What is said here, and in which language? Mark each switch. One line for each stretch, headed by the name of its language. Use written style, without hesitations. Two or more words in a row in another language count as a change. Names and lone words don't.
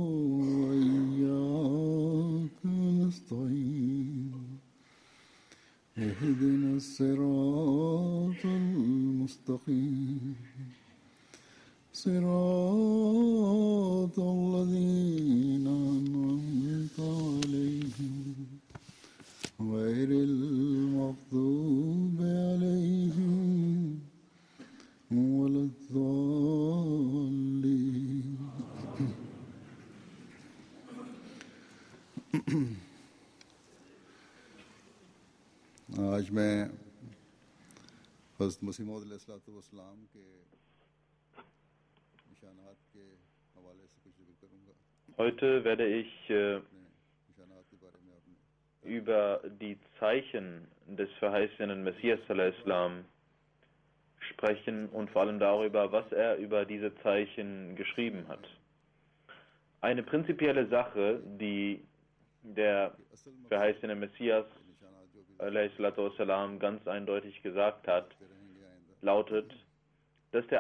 Arabic: وإياك نستعين اهدنا الصراط المستقيم صراط الذين أنعمت عليهم غير المغضوب عليهم ولا
Urdu: الضالين آج میں حضرت مسیح موعود علیہ السلام کے نشانات کے حوالے سے کچھ ذکر کروں گا.
German: Heute werde ich
Urdu: نشانات کے بارے میں آپ نے
German: über die Zeichen des verheißenen Messias al-Islam sprechen und vor allem darüber, was er über diese Zeichen geschrieben hat. Eine prinzipielle Sache, die der verheißene Messias al-Islam ganz eindeutig gesagt hat, lautet, dass der